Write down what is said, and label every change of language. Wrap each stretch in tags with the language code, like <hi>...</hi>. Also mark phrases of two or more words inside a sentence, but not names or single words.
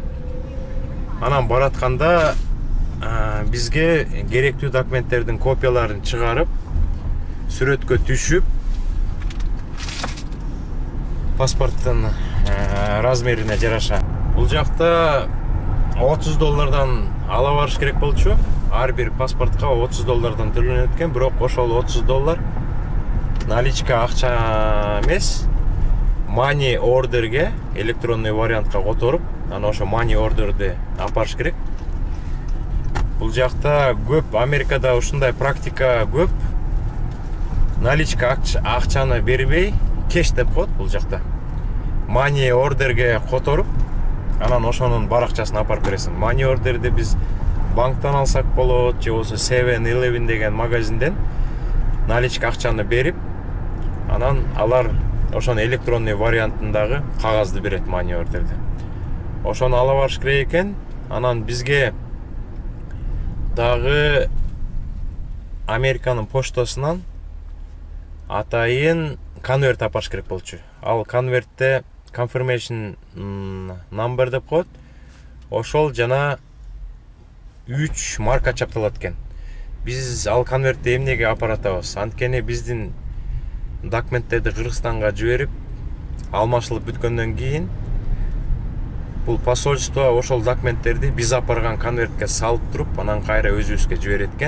<ky>Анан баратканда бизге керектүү документтердин копияларын чыгарып, сүрөткө түшүп, паспорттун размерине жараша. Бул жакта $30 ала барыш керек болчу. Ар бир паспортко $30 төлөнөт экен, бирок ошол $30 наличка акча эмес,</ky> <en>money orderге,</en> <ru>электронный вариантка</ru> <ky>которуп, анан ошо</ky> <en>money orderди</en> <ky>апарыш керек. Бул жакта көп, Америкада ушундай практика көп. Наличка акчаны бербей, кеш деп коет бул жакта.</ky> <en>Money orderге</en> <ky>которуп, анан ошонун баракчасын апарып бересиң.</ky> <en>Money orderди</en> <ky>биз банктан алсак болот, же болсо 7-Eleven деген магазинден наличка акчаны берип, анан алар ошону</ky> <ru>электронный вариантындагы</ru> <ky>кагазды берет,</ky> <en>money orderди.</en> <ky>Ошону ала барыш керек экен. Анан бизге дагы Американын поштасынан атайын конверт апарыш керек болчу. Ал конвертте</ky> <en>confirmation number</en> <ky>деп коет. Ошол жана 3 марка чапталат экен. Биз ал конвертти эмнеге апаратабыз? Анткени биздин документтерди Кыргызстанга жиберип, алмашылып бүткөндөн кийин бул посольство ошол документтерди биз апарган конвертке салып туруп, анан кайра өзүбүзгө жиберет экен.</ky>